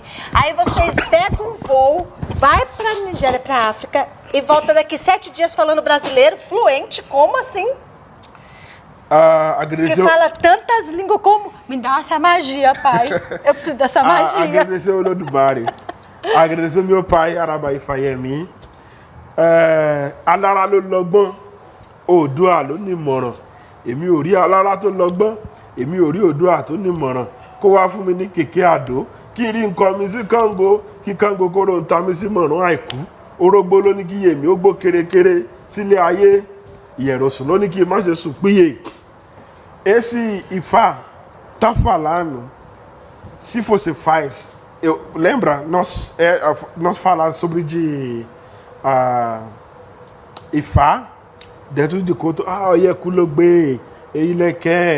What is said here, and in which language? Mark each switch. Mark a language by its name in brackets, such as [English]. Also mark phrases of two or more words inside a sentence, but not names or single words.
[Portuguese] Aí vocês pegam um voo, vai pra Nigéria, pra África e volta daqui 7 dias falando brasileiro fluente. Como assim? Agradecer... Que fala tantas línguas como... Me dá essa magia, pai. Eu preciso dessa magia. Agradecer o Olodumare. Agradecer meu pai, Araba Ifayemi. [Yoruba] Alára ló lọ́gbọ́n, Oòduà ló nímọ̀ràn. Èmi ò rí alára tó lọ́gbọ́n, èmi ò rí Oòduà tó nímọ̀ràn. Kó wá fún mi ní kèké àdó, kí n rí nǹkan mi sí Kángo, kí Kángo kó ló ń ta mi sí mọ̀ràn àìkú. Orógbó ló ní kí yèmí ó gbó kérékéré sílé ayé. Ìyẹ̀rọ̀sùn ló ní kí n má ṣe sùn píye. [Portuguese] Esse Ifá tá falando, se você faz, lembra, nós falamos sobre Ifá, dentro de conto, Oyekulogbe, Eileké.